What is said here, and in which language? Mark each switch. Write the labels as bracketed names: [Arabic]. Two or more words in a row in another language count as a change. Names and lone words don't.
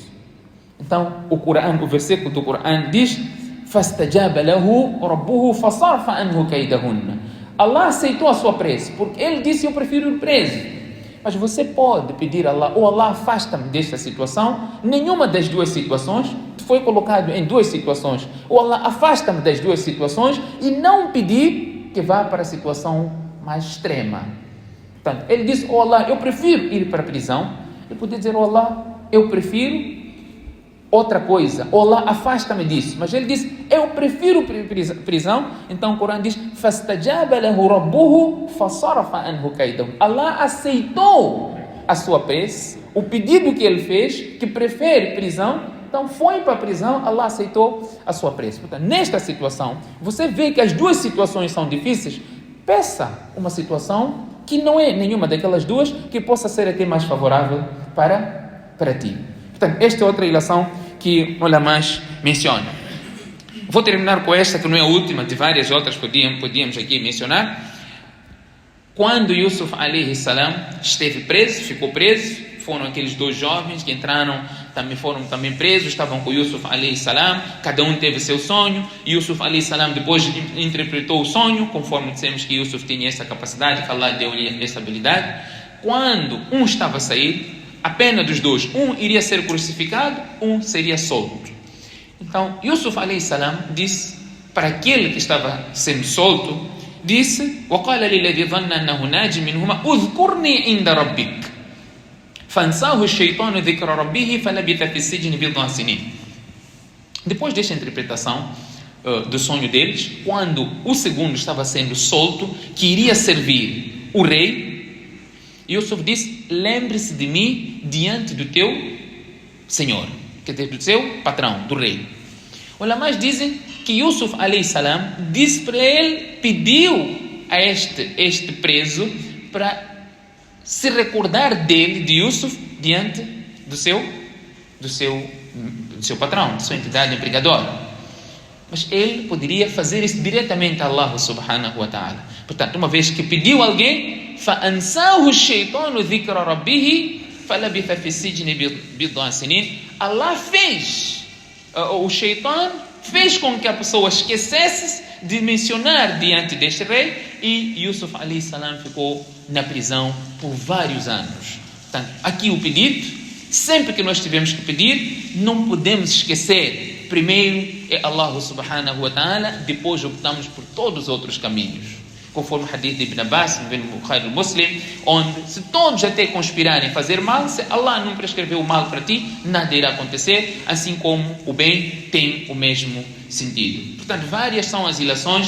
[Portuguese] Então, o versículo do Corão diz, [Arabic] فَاسْتَجَابَ لَهُ رَبُّهُ فَصَرْفَ عَنْهُ كَيْدَهُنَّ. [Portuguese] Allah aceitou a sua prece, porque ele disse, eu prefiro ir preso. Mas você pode pedir a Allah, ou Allah afasta-me desta situação. Nenhuma das duas situações foi colocado em duas situações. Ou Allah afasta-me das duas situações e não pedir que vá para a situação mais extrema. Portanto, ele disse, oh Allah, eu prefiro ir para a prisão. Ele podia dizer, oh Allah, eu prefiro outra coisa. Oh Allah, afasta-me disso. Mas ele disse, eu prefiro prisão. Então o Corão diz, [Arabic] فَاسْتَجَابَ لَهُ رَبُّهُ فَصَرَفَ عَنْهُ كَيْدَهُ. [Portuguese] Allah aceitou a sua prece, o pedido que ele fez, que prefere prisão. Então foi para a prisão, Allah aceitou a sua prece. Portanto, nesta situação, você vê que as duas situações são difíceis. Peça uma situação que não é nenhuma daquelas duas, que possa ser até mais favorável para ti. Portanto, esta é outra ilação que o ulamás menciona. Vou terminar com esta, que não é a última, de várias outras podíamos aqui mencionar. Quando Yusuf [Arabic] عليه السلام [Portuguese] esteve preso, ficou preso, foram aqueles dois jovens que entraram, foram também presos, estavam com Yusuf [Arabic] عليه السلام, [Portuguese] cada um teve seu sonho. Yusuf [Arabic] عليه السلام [Portuguese] depois interpretou o sonho, conforme dissemos que Yusuf tinha essa capacidade, que Allah deu-lhe essa habilidade. Quando um estava a sair, a pena dos dois, um iria ser crucificado, um seria solto. Então, Yusuf [Arabic] عليه السلام [Portuguese] disse para aquele que estava sendo solto, disse, [Arabic] وَقَالَ لِلَّذِي ظَنَّ أَنَّهُ نَاجٍ مِنْهُمَا اذْكُرْنِي عِنْدَ رَبِّكَ فَانْسَاهُ الشَّيْطَانُ ذِكْرَ رَبِّهِ فَلَبِثَ فِي السِّجْنِ بِضْعَ سِنِينَ. [Portuguese] Depois desta interpretação do sonho deles, quando o segundo estava sendo solto, que iria servir o rei, Yusuf disse, lembre-se de mim diante do teu senhor, quer dizer, do seu patrão, do rei. Os ulamás dizem que Yusuf [Arabic] عليه السلام [Portuguese] disse para ele, pediu a este preso para se recordar dele, de Yusuf, diante do seu patrão, de sua entidade empregadora. Mas ele poderia fazer isso diretamente a Allah [Arabic] سبحانه وتعالى. [Portuguese] Portanto, uma vez que pediu alguém, [Arabic] فَأَنْسَاهُ الشَّيْطَانُ ذِكْرَ رَبِّهِ فَلَبِثَ فِي السِّجْنِ بِضْعَ سِنِينَ. [Portuguese] Allah fez, o Shaitan fez com que a pessoa esquecesse de mencionar diante deste rei, e Yusuf [Arabic] عليه السلام [Portuguese] ficou na prisão por vários anos. Portanto, aqui o pedido, sempre que nós tivermos que pedir, não podemos esquecer, primeiro é Allah [Arabic] سبحانه وتعالى, [Portuguese] depois optamos por todos os outros caminhos. Conforme o hadith de Ibn Abbas, no Bukhari Muslim, onde se todos até conspirarem fazer mal, se Allah não prescreveu o mal para ti, nada irá acontecer, assim como o bem tem o mesmo sentido. Portanto, várias são as ilações.